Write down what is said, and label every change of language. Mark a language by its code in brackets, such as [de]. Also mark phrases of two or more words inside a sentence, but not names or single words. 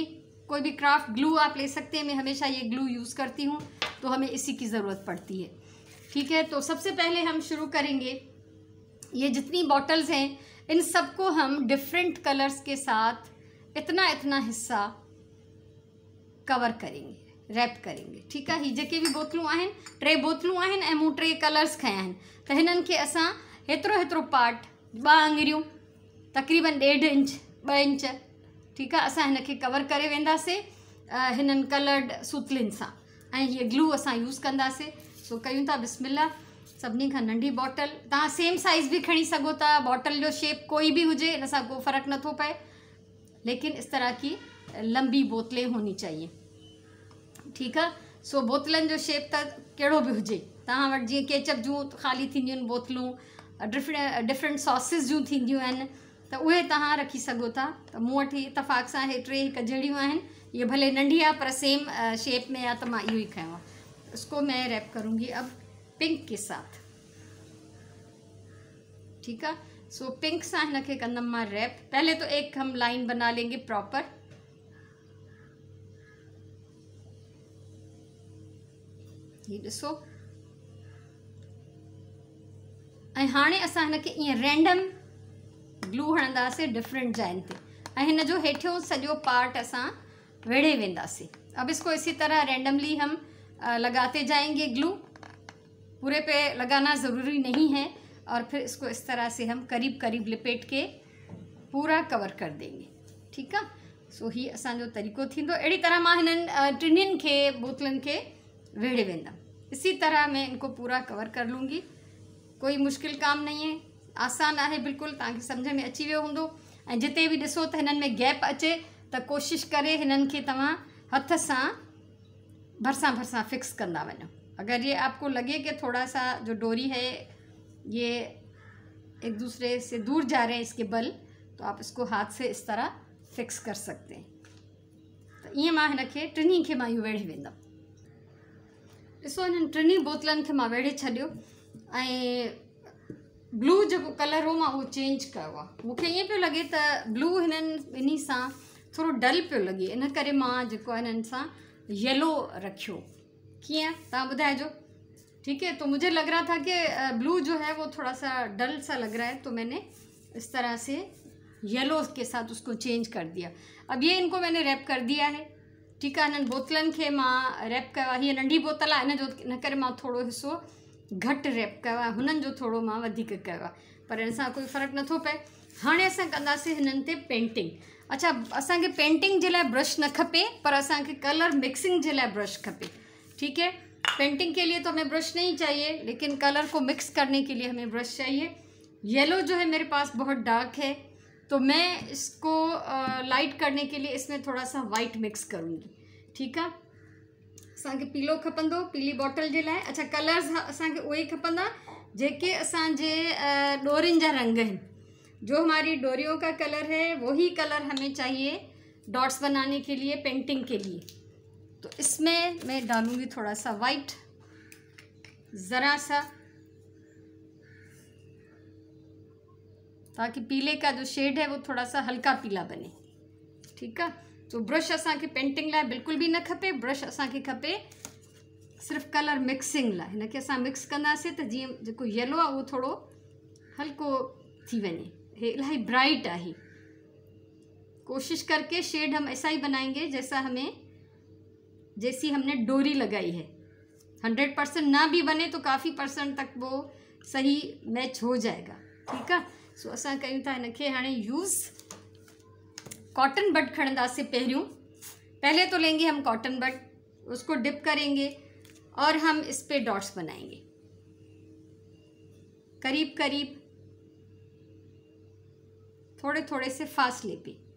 [hi] कोई भी क्राफ्ट ग्लू आप ले सकते हैं, मैं हमेशा ये ग्लू यूज़ करती हूँ, तो हमें इसी की ज़रूरत पड़ती है। ठीक है, तो सबसे पहले हम शुरू करेंगे। ये जितनी बॉटल्स हैं इन सबको हम डिफरेंट कलर्स के साथ इतना इतना हिस्सा कवर करेंगे, रैप करेंगे। ठीक है, [sd] ही जेके भी बोतलूं आहिनि, टे बोतलूं आहिनि ऐं मूं टे कलर्स खया आहिनि, त हिननि खे असां हेतिरो हेतिरो पार्ट, 2 आङिरियूं, तक़रीबन 1.5 इंच 2 इंच, ठीक है, असां हिन खे कवर करे वेंदासीं हिननि कलर्ड सूतलिन सां। ऐं हीअ ग्लू असां यूज़ कंदासीं। सो कयूं था बिस्मिल्लाह। सभिनी खां नंढी बॉटल, तव्हां सेम साइज़ भी खणी सघो था। बॉटल जो शेप कोई भी हुजे, इन सां को फ़र्क़ु नथो पए, [hi] लेकिन इस तरह की लंबी बोतलें होनी चाहिए। ठीक है, [sd] सो बोतलन जो शेप त कहिड़ो बि हुजे। तव्हां वटि जीअं केचप जूं ख़ाली थींदियूं आहिनि बोतलूं, डिफरेंट सॉसिस जूं थींदियूं आहिनि, त उहे तव्हां रखी सघो था। त मूं वटि इतफ़ाक़ सां हे टे हिकु जहिड़ियूं आहिनि। ये भले नंढी आहे पर सेम शेप में आहे, त मां इहो ई खयों आहे। [hi] इसको मैं रैप करूँगी अब पिंक के साथ। ठीक है, [sd] सो पिंक सां हिन खे कंदमि मां रैप। [hi] पहले तो एक हम लाइन बना लेंगे प्रॉपर। [sd] ये ॾिसो, ऐं हाणे असां हिन खे ईअं रैंडम ग्लू हणंदासीं डिफरेंट जाइनि ते, ऐं हिन जो हेठियों सॼो पार्ट असां वेड़े वेंदासीं। [hi] अब इसको इसी तरह रैंडमली हम लगाते जाएंगे ग्लू। पूरे पे लगाना ज़रूरी नहीं है। और फिर इसको इस तरह से हम करीब करीब लिपेट के पूरा कवर कर देंगे। ठीक है, [sd] सो ही असांजो तरीक़ो थींदो। अहिड़ी तरह मां हिननि टिनिन खे बोतलनि खे वेड़े वेंदमि। [hi] इसी तरह मैं इनको पूरा कवर कर लूँगी। कोई मुश्किल काम नहीं है, [sd] आसान आहे बिल्कुलु, तव्हांखे सम्झ में अची वियो हूंदो। ऐं जिते बि ॾिसो त हिननि में गैप अचे त कोशिशि करे हिननि खे तव्हां हथ सां भरसां भरसां फिक्स कंदा वञो। [hi] अगर ये आपको लगे कि थोड़ा सा जो डोरी है ये एक दूसरे से दूर जा रहे हैं इसके बल, तो आप इसको हाथ से इस तरह फिक्स कर सकते हैं। [sd] तो ईअं मां हिन खे टिनी खे मां इहो वेड़े वेंदमि। ॾिसो, हिननि टिनी बोतलनि खे मां वेड़े छॾियो, ऐं ब्लू जेको कलर हो मां उहो चेंज कयो आहे। मूंखे ईअं पियो लॻे त ब्लू हिननि ॿिन्ही सां थोरो डल पियो लॻे, इन करे मां जेको आहे हिननि सां येलो रखियो। किया ता बुधाइजो। [hi] ठीक है, तो मुझे लग रहा था कि ब्लू जो है वो थोड़ा सा डल सा लग रहा है, तो मैंने इस तरह से येलो के साथ उसको चेंज कर दिया। अब ये इनको मैंने रैप कर दिया है। ठीक है, [sd] इन्हनि बोतलनि खे मां रैप कयो आहे। हीअ नंढी बोतल आहे, इन जो इन करे मां थोरो हिसो घटि रैप कयो आहे, हुननि जो थोरो मां वधीक कयो आहे, पर इन सां कोई फ़र्क़ु नथो पए। हाणे असां कंदासीं हिननि ते पेंटिंग। अच्छा, असांखे पेंटिंग जे लाइ ब्रश न खपे, पर असांखे कलर मिक्सिंग जे लाइ ब्रश खपे। [hi] ठीक है, पेंटिंग के लिए तो हमें ब्रश नहीं चाहिए, लेकिन कलर को मिक्स करने के लिए हमें ब्रश चाहिए। येलो जो है मेरे पास बहुत डार्क है, तो मैं इसको लाइट करने के लिए इसमें थोड़ा सा वाइट मिक्स करूँगी। ठीक है, [sd] असांखे पीलो खपंदो, पीली बॉटल जे लाइ। अच्छा, कलर्स असांखे उहे ई खपंदा जेके असांजे डोरियुनि जा रंग आहिनि। [hi] जो हमारी डोरियों का कलर है वही कलर हमें चाहिए डॉट्स बनाने के लिए, पेंटिंग के लिए। तो इसमें मैं डालूँगी थोड़ा सा वाइट, ज़रा सा, ताकि पीले का जो शेड है वो थोड़ा सा हल्का पीला बने। ठीक है, [sd] तो ब्रश असांखे पेंटिंग लाइ बिल्कुल भी न खपे। ब्रश असांखे खपे सिर्फ़ु कलर मिक्सिंग लाइ। हिनखे असां मिक्स कंदासीं त जीअं जेको येलो आहे उहो थोरो हल्को थी वञे। हे इलाही ब्राइट आहे। [hi] कोशिश करके शेड हम ऐसा ही बनाएंगे जैसी हमने डोरी लगाई है। 100% ना भी बने तो काफ़ी परसेंट तक वो सही मैच हो जाएगा। ठीक है, [sd] सो असां कयूं था हिनखे हाणे यूज़। कॉटन बड खणंदासीं [hi] पहले तो लेंगे हम कॉटन बड, उसको डिप करेंगे और हम इस पे डॉट्स बनाएंगे करीब करीब थोड़े थोड़े से फासले पे।